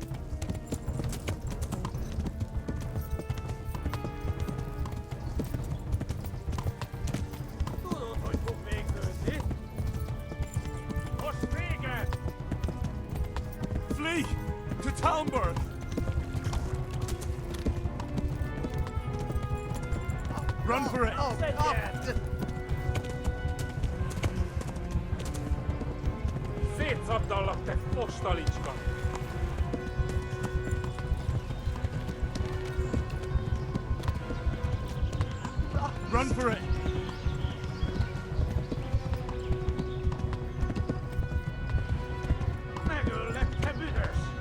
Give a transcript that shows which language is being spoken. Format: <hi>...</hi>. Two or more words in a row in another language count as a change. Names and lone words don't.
<hu>Tudod, hogy fog végződni? Most vége!</hu> <en>Flee! To Talmberg! Run for it!</en> <hu>Szétszabdallak, te fostalicska!</hu> <en>Run for it!</en> <hu>Megöllek, te büdös!</hu>